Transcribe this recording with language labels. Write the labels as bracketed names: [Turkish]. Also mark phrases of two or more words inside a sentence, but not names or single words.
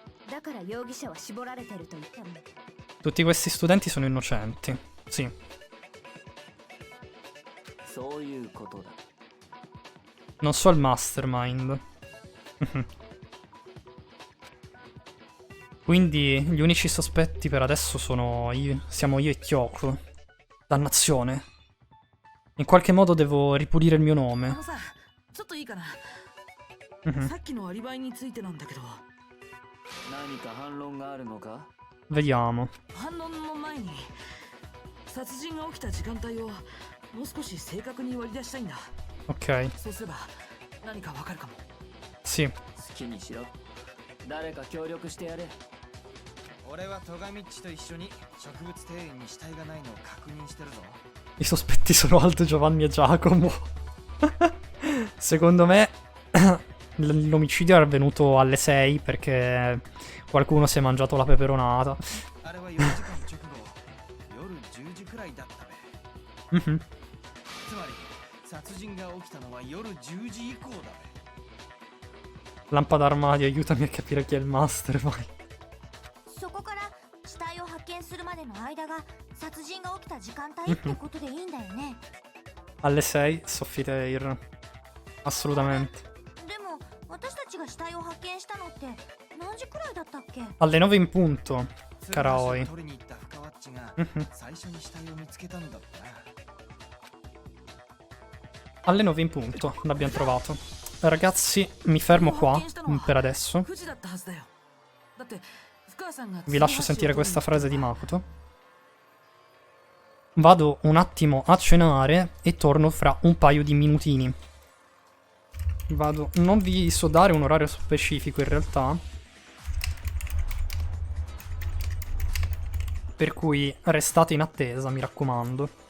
[Japanese] だから容疑者は絞られてると言ったの。 [Italian] Tutti questi studenti sono innocenti. Sì. [Japanese] そういうことだ。 [Italian] Non so il mastermind. Quindi gli unici sospetti per adesso siamo io e Kyoko. Dannazione. In qualche modo devo ripulire il mio nome. [Japanese] さ、ちょっといいかな。 Mhm. さっきのアリバイについてなんだけど、何か反論があるのか？ [Italian] Vediamo. [Japanese] 反論の前に殺人が起きた時間帯をもう少し正確に割り出したいんだ。 [Italian] Ok. [Japanese] そうすれば何かわかるかも。 [Italian] Sì. [Japanese] 好きにしろ。誰か協力してやれ。俺はトガミッチと一緒に植物庭園に死体がないのを確認してるぞ。 [Italian] I sospetti sono Aldo, Giovanni e Giacomo. Secondo me l'omicidio è avvenuto alle 6 perché qualcuno si è mangiato la peperonata. [Japanese] あれは4時間直後、夜10時くらいだったべ。 Mhm. つまり殺人が起きたのは夜10時以降だべ。 [Italian] Lampada armadio, aiutami a capire chi è il master, vai. [Japanese] そこから死体を発見するまでの間が殺人が起きた時間帯ってことでいいんだよね。 [Italian] Alle 6, Soffiteir. Assolutamente. [Japanese] でも私たちが死体を発見したのって何時くらいだったっけ？ [Italian] Alle 9 in punto, [Japanese] 鶴 [Italian] cara [Japanese] 橋を Oi. 取りに行った深ワッチが Mhm. 最初に死体を見つけたんだったな。 [Italian] Alle 9 in punto, l'abbiamo trovato. Ragazzi, mi fermo qua per adesso. [Japanese] 9時だったはずだよ。だって深川さんが [Italian] Vi lascio sentire questa frase di Makoto. Vado un attimo a cenare e torno fra un paio di minutini. Vado... Non vi so dare un orario specifico in realtà. Per cui restate in attesa, mi raccomando.